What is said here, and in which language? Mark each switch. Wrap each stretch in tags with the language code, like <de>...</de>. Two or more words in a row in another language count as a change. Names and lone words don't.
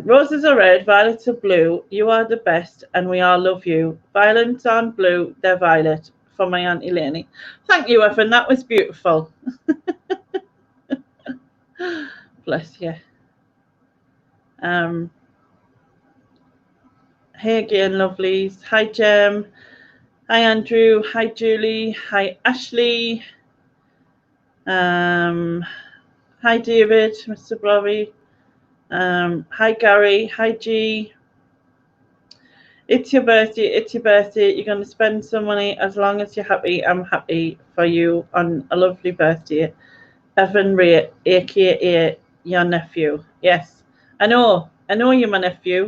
<en>Roses are red, violets are blue. You are the best, and we all love you. Violets aren't blue, they're violet. For my Auntie Lainey. Thank you, Evan. That was beautiful. Bless you. Hey again, lovelies. Hi, Jem. Hi, Andrew. Hi, Julie. Hi, Ashley. Hi, David, Mr. Blobby. Hi, Gary. Hi, G. It's your birthday. It's your birthday. You're going to spend some money as long as you're happy. I'm happy for you on a lovely birthday. Evan Ray, a.k.a. your nephew. Yes, I know you're my nephew.</en>